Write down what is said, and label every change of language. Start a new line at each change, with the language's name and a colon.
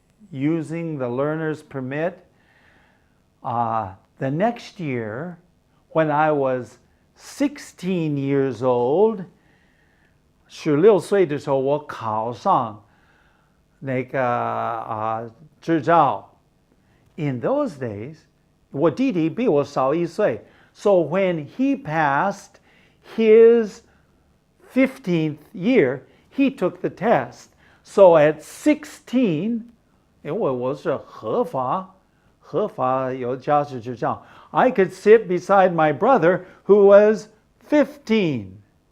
English: using the learner's permit, the next year, when I was 16 years old,
Chinese: 16岁的时候我考上那个执照。
English: In those days,
Chinese: 我弟弟比我小1岁.
English: So when he passed his 15th year, he took the test. So at 16,
Chinese: 因为我是合法有驾驶执照,
English: I could sit beside my brother who was 15.